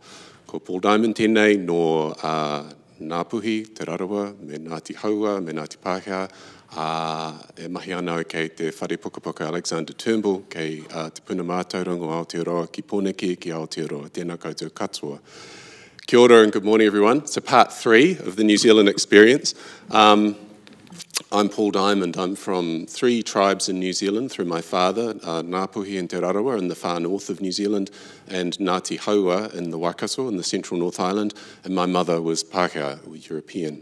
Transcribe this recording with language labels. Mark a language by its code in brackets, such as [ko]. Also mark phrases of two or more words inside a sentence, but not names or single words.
[mi] Ko Paul Diamond tēnei no Ngāpuhi, Te Rarawa, me Ngāti Haua, me Ngāti Pākehā, e mahi ana kei te whare pukapuka Alexander Turnbull, kei te puna mātauranga o Aotearoa, ki Pōneke, ki Aotearoa. Tēnā koutou katoa. Kia ora [en] and good morning, everyone. So part 3 of the New Zealand experience. I'm Paul Diamond. I'm from 3 tribes in New Zealand through my father, Ngāpuhi and Te Rarawa in the far north of New Zealand, and Ngāti Haua in the Waikato in the central North Island, and my mother was Pākehā, or European.